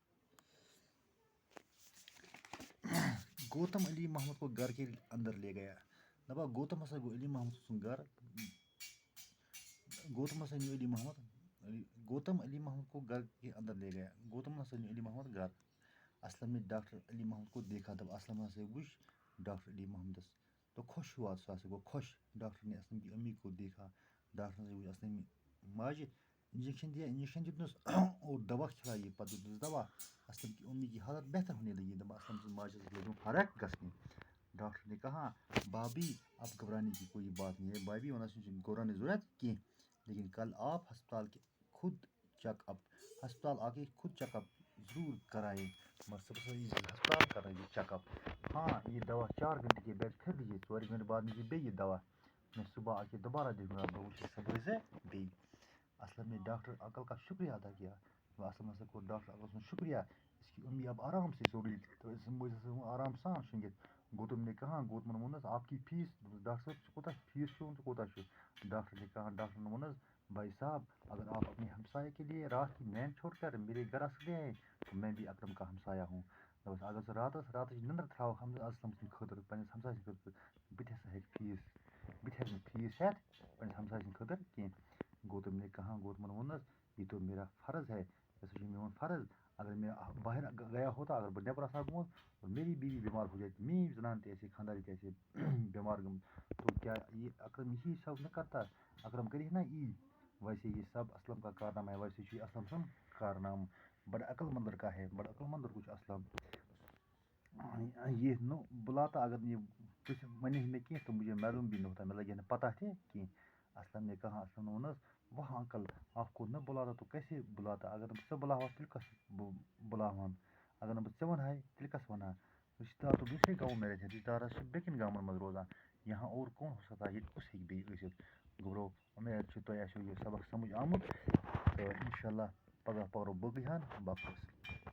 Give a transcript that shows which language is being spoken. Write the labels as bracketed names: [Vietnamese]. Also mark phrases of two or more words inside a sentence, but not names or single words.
[Urdu] گوتم علی محمد کو گھر کے اندر لے گیا. [Kashmiri] دپا گوتم ہسا گو علی محمد سن گھر. [Urdu] گوتم علی محمد کو گھر کے اندر لے گیا. [Kashmiri] گوتم ہسا علی محمد گھر. [Urdu] اسلم نے ڈاکٹر علی محمد کو دیکھا. [Kashmiri] دب اسلم ہسا وچ ڈاکٹر علی محمدس [Urdu] تو خوش ہوا. [Kashmiri] سُہ ہسا گو خوش. [Urdu] ڈاکٹر نے اسلم کی امی کو دیکھا. [Kashmiri] ڈاکٹر ہسا وچ اسلم ماجہِ, [Urdu] انجیکشن دیا, [Kashmiri] انجیکشن دیتنس [Urdu] اور دوا کھلائیے. [Kashmiri] پتہٕ دیتنس دوا. [Urdu] اسلم کی امی کی حالت بہتر ہونے لگی. [Kashmiri] دپان اسلم سٕنٛز ماجہِ ہسا لٔجِم فرق گژھنہِ. [Urdu] ڈاکٹر نے کہا, بابی اب گھبرانے کی کوئی بات نہیں ہے. [Kashmiri] بابی ونان چھُنہٕ گھبراونٕچ ضروٗرت کینٛہہ, [Urdu] لیکن کل آپ ہسپتال آ کے خود چیک اپ ضرور کرائے. ہسپتال کرائیے چیک اپ. ہاں, یہ دوا 4 گھنٹے کے بعد پھر لیجیے. 4 گھنٹے بعد لیجیے بیٚیہِ یہ دوا. میں صبح آ کے دوبارہ دیکھوں گا. [Kashmiri] بہٕ وٕچھِ صبحٲے بیٚیہِ. [Urdu] اسلم نے ڈاکٹر انکل کا شکریہ ادا کیا. [Kashmiri] اسلم ہسا کوٚر ڈاکٹر انکل سُنٛد شکریہ. [Urdu] اس کی امی اب آرام سے سو رہی تھی تو [Kashmiri] اس موج ہسا آرام سان شۄنٛگِتھ. [Urdu] گوتم نے کہا, [Kashmiri] گوتمن ووٚننس, [Urdu] آپ کی فیس؟ [Kashmiri] ڈاکٹر صٲب, ژٕ کوٗتاہ فیس چھُ ژٕ کوٗتاہ چھُ؟ [Urdu] ڈاکٹر نے کہا, [Kashmiri] ڈاکٹرن ووٚننس, [Urdu] بھائی صاحب, اگر آپ اپنے ہمسائے کے لیے رات کی نیند چھوڑ کر میرے گھر آ سکتے ہیں تو میں بھی اکرم کا ہمسایہ ہوں. [Kashmiri] دوٚپُس اگر ژٕ راتٕچ نندٕر تھاوکھ اسلم سٕنٛدِ خٲطرٕ, پنٛنِس ہمساے سٕنٛدِ خٲطرٕ, بہٕ تہِ ہٮ۪کہٕ نہٕ فیس ہٮ۪تھ پنٛنِس ہمساے سٕنٛدِ خٲطرٕ کینٛہہ. [Urdu] گوتم نے کہا, [Kashmiri] گوتمن ووٚننس, [Urdu] یہ تو میرا فرض ہے. [Kashmiri] یہ ہسا چھُ میون فرض. [Urdu] اگر میں باہر گیا ہوتا, [Kashmiri] اگر بہٕ نٮ۪بر آسہٕ ہا گوٚمُت [Urdu] اور میری بیوی بیمار ہو جاتی, [Kashmiri] میٛٲنۍ زنان تہِ آسہِ ہے, خانٛدارِنۍ تہِ آسہِ ہے بیمار گٔمٕژ, [Urdu] تو کیا یہ اکرم یہی سب نہ کرتا؟ [Kashmiri] اکرم کرِ نا یی. [Urdu] ویسے یہ سب اسلم کا کارنامہ ہے. [Kashmiri] ویسے چھُ یہِ اسلم سُنٛد کارنامہٕ. [Urdu] بڑا عقل مند لڑکا ہے. [Kashmiri] بڑا عقل مند لڑکہٕ چھُ اسلم. [Urdu] یہ نہ بلاتا, اگر یہ کچھ [Kashmiri] ونہِ ہے نہٕ کینٛہہ [Urdu] تو مجھے معلوم بھی نہ ہوتا, [Kashmiri] مےٚ لگہِ ہے نہٕ پتہ تہِ کینٛہہ. [Urdu] اسلم نے کہا, اسلم نے ووٚننس, واہ انکل, آپ کو نہ بلاتا تو کیسے بلاتا؟ [Kashmiri] اگر نہٕ بہٕ ژٕ بلاوہا تیٚلہِ کس بہٕ بلاوہن؟ اگر نہٕ بہٕ ژےٚ ونہاے تیٚلہِ کس ونہا؟ [Urdu] رشتہ دار تو دوسرے گاؤں میں رہتے ہیں. [Kashmiri] رشتہ دار چھِ بیٚکٮ۪ن گامن منٛز روزان. [Urdu] یہاں اور کون ہو سکتا ہے؟ [Kashmiri] ییٚتہِ کُس ہیٚکہِ بیٚیہِ ٲسِتھ؟ گوٚبرو, اُمید چھِ تۄہہِ آسیو یہِ سبق سمجھ آمُت تہٕ اِنشاء اللہ پگاہ پرو باقٕے ہن باقٕے.